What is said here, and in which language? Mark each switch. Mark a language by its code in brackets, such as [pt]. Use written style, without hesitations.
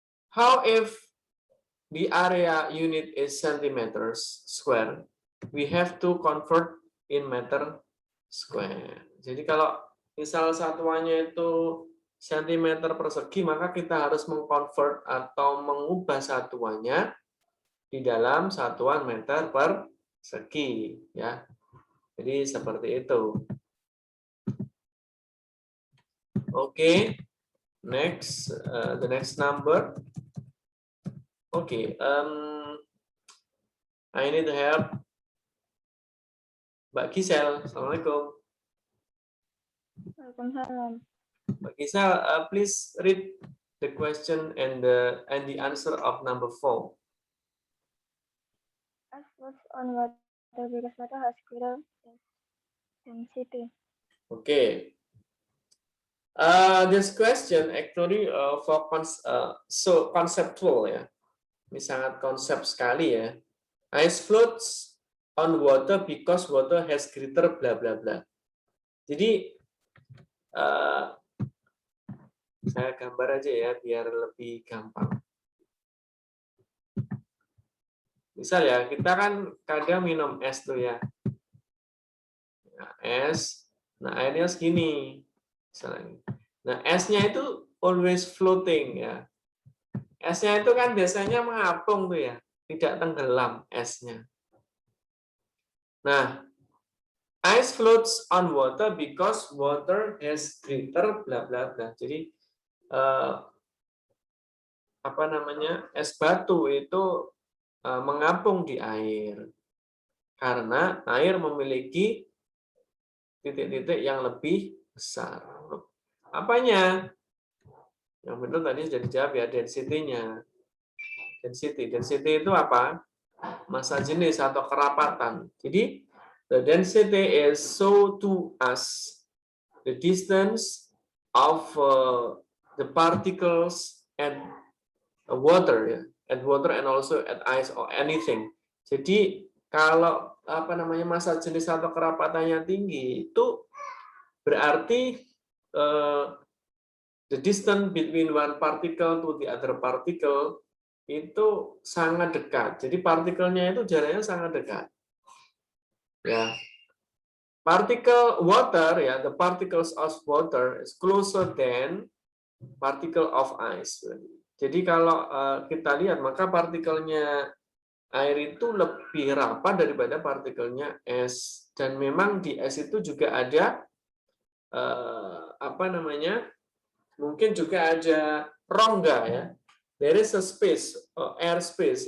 [en] How if the area unit is centimeters square? We have to convert in meter square. [id] Jadi kalau misal satuannya itu centimeter persegi, maka kita harus mengkonvert atau mengubah satuannya di dalam satuan meter persegi ya. Jadi seperti itu. [en] Oke, next the next number. Oke, I need help. [id] Mbak Gisel, assalamualaikum. Waalaikumsalam. [en] Mbak Gisel, please read the question and the answer of number 4. As was on water because water has greater density. Okay. This question actually so conceptual ya. [id] Ini sangat konsep sekali ya. [en] Ice floats on water because water has greater bla bla bla. [id] Jadi saya gambar aja ya biar lebih gampang. Misal ya, kita kan kadang minum es tuh ya. Nah, es, nah airnya segini. Misalnya. Nah, esnya itu [en] always floating [id] ya. Esnya itu kan biasanya mengapung tuh ya, tidak tenggelam esnya. Nah, [en] Ice floats on water because water has greater bla bla bla. [id] Jadi apa namanya, es batu itu mengapung di air karena air memiliki titik-titik yang lebih besar. Apanya? Yang benar tadi sudah dijawab ya, density-nya. Density itu apa? Massa jenis atau kerapatan. [en] Jadi the density is so to us the distance of the particles at water ya, at water and also at ice or anything. [id] Jadi kalau apa namanya massa jenis atau kerapatannya tinggi itu berarti [en] the distance between one particle to the other particle [id] itu sangat dekat. Jadi partikelnya itu jaraknya sangat dekat. Ya. [en] Particle water ya, the particles of water is closer than particle of ice. [id] Jadi kalau kita lihat maka partikelnya air itu lebih rapat daripada partikelnya es. Dan memang di es itu juga ada apa namanya? Mungkin juga ada rongga ya. [en] There is a space, air space.